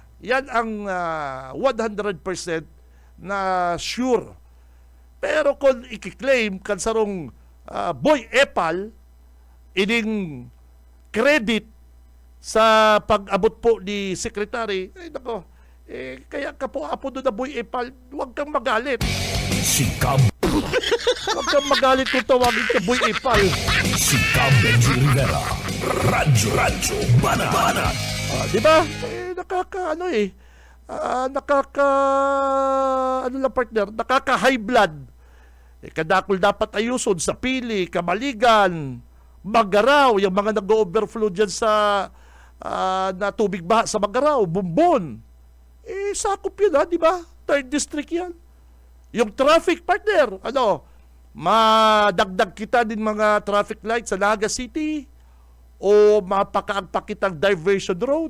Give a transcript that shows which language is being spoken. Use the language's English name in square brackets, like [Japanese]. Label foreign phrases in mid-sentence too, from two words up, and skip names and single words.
[Filipino] Yan ang 100% na sure. [Bikol] Pero kung i-claim kan sarong Boy Epal ining credit sa pag-abot po ni Secretary, kaya ka po apo doon na Boy Epal, huwag kang magalit. [Filipino] Si Cam. Huwag kang magalit kung tawagin ka Boy Epal. Si Cam Benji Rivera. Radyo Banat. Di ba? Nakaka-high blood. [Bikol] Kadakol dapat ayuson sa Pili, Kamaligan, Magaraw, yung mga nag-overflow dyan sa na tubig baha sa Magaraw, Bumbon. [Filipino] Sakop yun, di ba? Third district yan. [Bikol] Yung traffic partner, madagdag kita din mga traffic lights sa Naga City o mapakaagpak kitang diversion road.